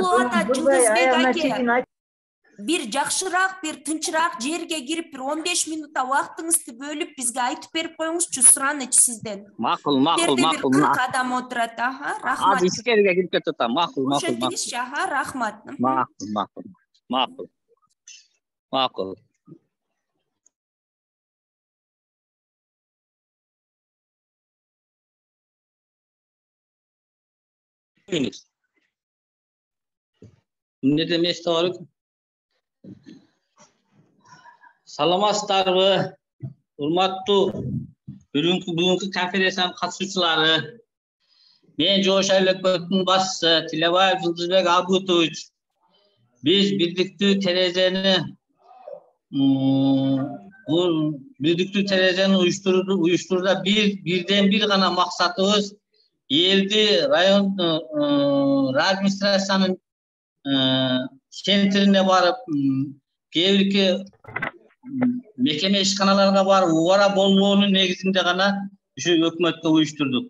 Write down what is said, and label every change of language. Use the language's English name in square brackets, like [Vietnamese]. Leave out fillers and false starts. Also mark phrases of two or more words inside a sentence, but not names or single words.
[Kyrgyz] Угулуп атат, Жылдызбек аке. Бир жакшыраак, бир тынчыраак жерге кирип, бир 15 минутта убактыңызды бөлүп бизге айтып берип коюңузчу, сураныч сизден. Макул. Бир 40 адам отурат, рахмат. Азыр ишкерге кирип кетип атам. Макул. Ошентиңизчи, рахмат. Макул. [Turkish] Ne demek doğru? [Kyrgyz] Саламатсыздарбы, урматтуу бүгүнкү конференциянын катышуучулары. Мен Жош айыл өкмөтүнүн башчысы Тилебаев Жылдызбек Абутович. Биз бирдиктүү терезени уюштурууда бирден бир гана максатыбыз элди район администрациянын центрине барып, кээ мекеме ишканаларга барып убара болбоонун негизинде гана ушу өкмөткө уюштурдук.